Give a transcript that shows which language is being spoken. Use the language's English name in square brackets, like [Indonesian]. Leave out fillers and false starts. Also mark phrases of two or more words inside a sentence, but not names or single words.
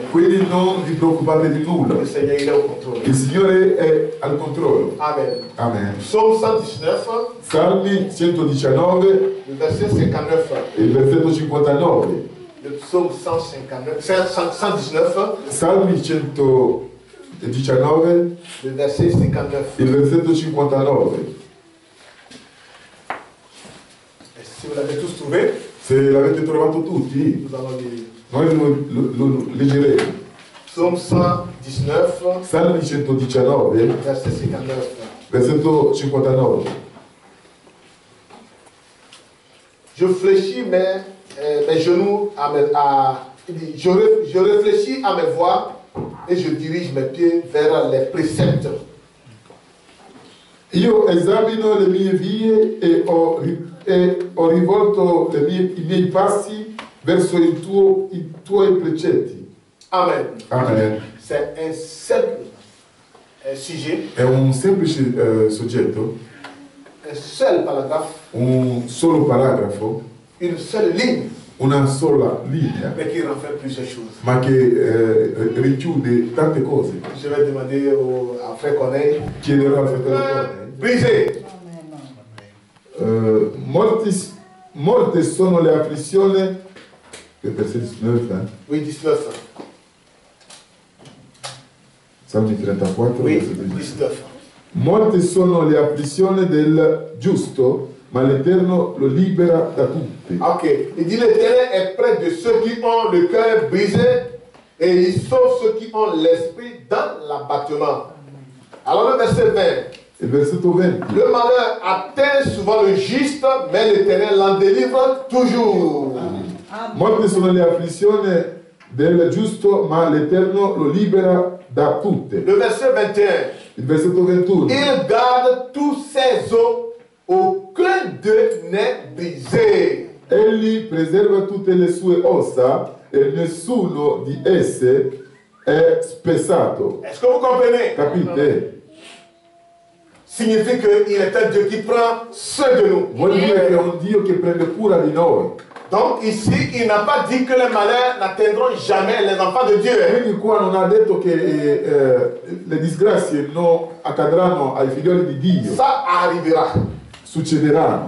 [Italian] quindi non vi preoccupate di nulla. [French] Le Seigneur, il est au contrôle. [Italian] Il Signore è al controllo. [French] Amen. [Italian] Amen. [French] Psaume 119, [Italian] Salmi 119, [French] le verset 59. [Italian] il versetto 59. [French] Le psaume 119, [Italian] Salmi 119, [French] le verset 59. [Italian] il versetto 59. [French] Et si vous l'avez tous trouvé, [Italian] Se l'avete trovato tutti, [French] nous allons lire. [Italian] noi lo leggeremo. [French] Psaume 119, [Italian] Salmi 119, [French] verset 59. [Italian] versetto 59. [French] Je fléchis mes genoux je réfléchis à mes voies et je dirige mes pieds vers les préceptes. [Italian] Io esamino le mie vie e ho rivolto i miei passi verso i tuoi precetti. [French] Amen. [Italian] Amen. [French] C'est un simple sujet, [Italian] È un semplice soggetto, [French] un seul paragraphe, [Italian] un solo paragrafo, [French] une seule ligne, [Italian] una sola linea, [French] mais qui renferme plusieurs choses. [Italian] ma che richiude tante cose. [French] Je vais demander à Frère Corneille, [Italian] Chiederò al fratello Cornelio. [French] brisez. [Italian] Molte sono le afflizioni, che versetto 19, [French] Oui, 19. [Italian] Salmi 34, [French] Oui, [Italian] versetto 19. 19. Molte sono le afflizioni del giusto, ma l'Eterno lo libera da tutte. Ok. [French] Il dit l'Éternel est près de ceux qui ont le cœur brisé et il sauve ceux qui ont l'esprit dans l'abattement. Alors le verset 20. [Italian] Il versetto 20. [French] Le malheur atteint souvent le juste, mais l'Éternel l'en délivre toujours. [Italian] Molte sono le afflizioni del giusto, ma l'Eterno lo libera da tutte. [French] Le verset 21. [Italian] Il versetto 21. [French] Il garde tous ses os, aucun d'eux n'est brisé. [Italian] Egli preserva tutte le sue ossa e nessuno di esse è spezzato. [French] Est-ce que vous comprenez? [Italian] Capite? [French] Signifie qu'il est un Dieu qui prend soin de nous. [Italian] Vuol dire che è un Dio che prende cura di noi. [French] Donc ici, il n'a pas dit que les malheurs n'atteindront jamais les enfants de Dieu. [Italian] Quindi qua non ha detto che le disgrazie non accadranno ai figlioli di Dio, [French] Ça arrivera. [Italian] succederanno.